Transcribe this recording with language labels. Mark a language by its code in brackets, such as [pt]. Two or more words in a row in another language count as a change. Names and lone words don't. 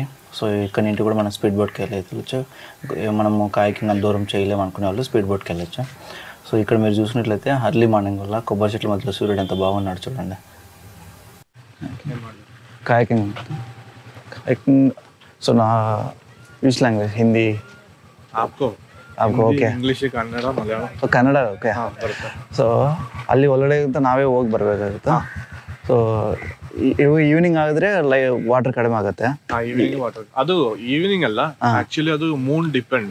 [te] సో ఇక్కడ నుండి కూడా మనం [en] speed boatకి [te] వెళ్ళచ్చు. మనము కాయాకింగ్ అంత దూరం చేయలేము అనుకునే వాళ్ళు [en] speed boatకి [te] వెళ్ళచ్చు. సో ఇక్కడ మీరు చూసినట్లయితే [en] early morning [te] వల్ల కొబ్బరి చెట్ల మధ్యలో సూర్యుడు ఎంత బాగున్నాడు చూడండి. [en] kayaking so na which language? Hindi [hi] आपको [kn] ಓಕೆ, ಇಂಗ್ಲಿಷ್, ಕನ್ನಡ, ಮಲಯಾಳಂ. ಕನ್ನಡ ಓಕೆ. ಸೊ ಅಲ್ಲಿ ಒಳಗಡೆ ನಾವೇ ಹೋಗಿ ಬರಬೇಕಾಗುತ್ತೆ. ಸೊ ಈವ್ನಿಂಗ್ ಆಗಿದ್ರೆ ವಾಟರ್ ಕಡಿಮೆ ಆಗುತ್ತೆ. [en] evening water [kn] ಅದು ಈವ್ನಿಂಗ್ ಅಲ್ಲ, ಆಕ್ಚುಲಿ ಅದು [en] moon depend.